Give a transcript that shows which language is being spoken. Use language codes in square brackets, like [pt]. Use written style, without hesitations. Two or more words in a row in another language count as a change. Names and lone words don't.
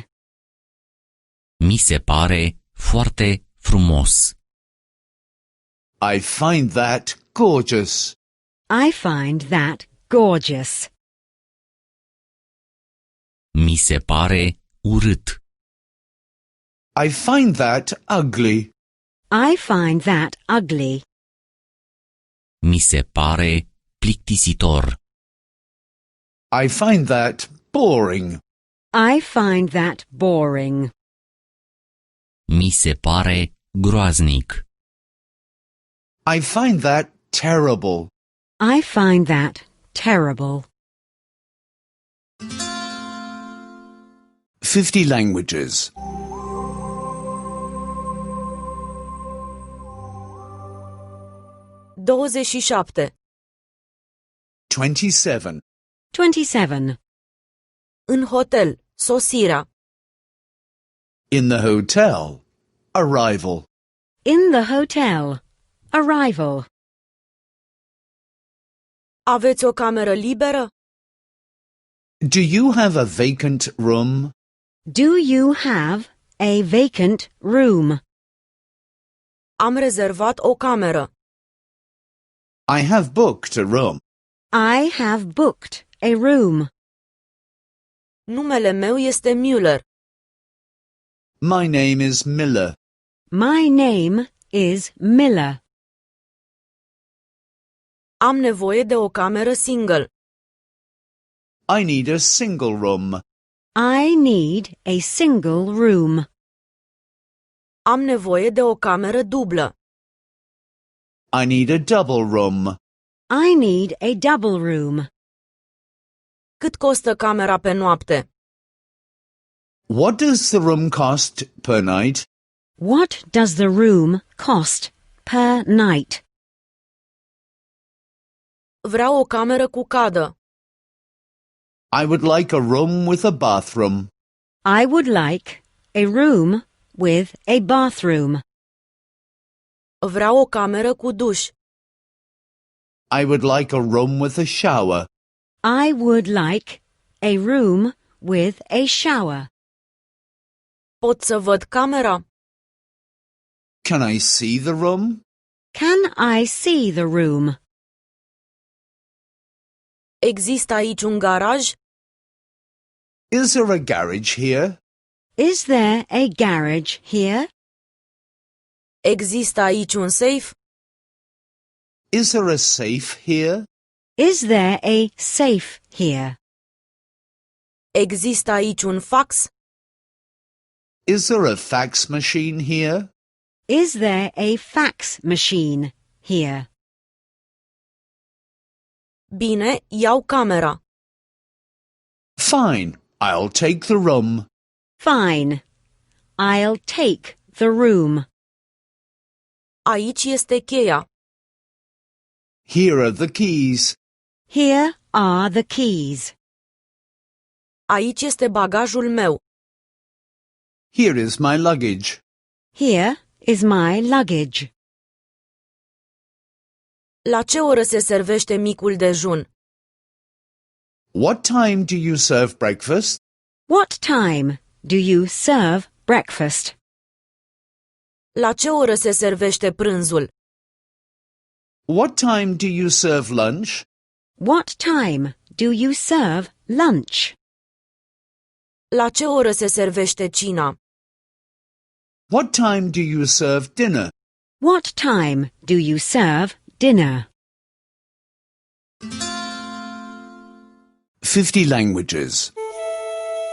[ro] Mi se pare foarte frumos. [en] I find that gorgeous. I find that gorgeous. [ro] Mi se pare urât. [en] I find that ugly. I find that ugly. [ro] Mi se pare plictisitor. [en] I find that boring. I find that boring. [ro] Mi se pare groaznic. [en] I find that terrible. I find that terrible. 50 languages. 27. 27. 27. [ro] În hotel, sosirea. [en] In the hotel. Arrival. In the hotel. Arrival. [ro] Aveți o cameră liberă? [en] Do you have a vacant room? Do you have a vacant room? [ro] Am rezervat o cameră. [en] I have booked a room. I have booked a room. [ro] Numele meu este Müller. [en] My name is Miller. My name is Miller. [ro] Am nevoie de o cameră single. [en] I need a single room. I need a single room. [ro] Am nevoie de o cameră dublă. [en] I need a double room. I need a double room. [ro] Cât costă camera pe noapte? [en] What does the room cost per night? What does the room cost per night? [ro] Vreau o cameră cu cadă. [en] I would like a room with a bathroom. I would like a room with a bathroom. [ro] Vreau o cameră cu duș. [en] I would like a room with a shower. I would like a room with a shower. [ro] Pot să văd camera? [en] Can I see the room? Can I see the room? [ro] Există aici un garaj? [en] Is there a garage here? Is there a garage here? [ro] Există aici un safe? [en] Is there a safe here? Is there a safe here? [ro] Există aici un fax? [en] Is there a fax machine here? Is there a fax machine here? [ro] Bine, iau camera. [en] Fine, I'll take the room. Fine. I'll take the room. [ro] Aici este cheia. [en] Here are the keys. Here are the keys. [ro] Aici este bagajul meu. [en] Here is my luggage. Here is my luggage. [ro] La ce oră se servește micul dejun? [en] What time do you serve breakfast? What time do you serve breakfast? [ro] La ce oră se servește prânzul? [en] What time do you serve lunch? What time do you serve lunch? [ro] La ce oră se servește cina? [en] What time do you serve dinner? What time do you serve dinner? 50 languages.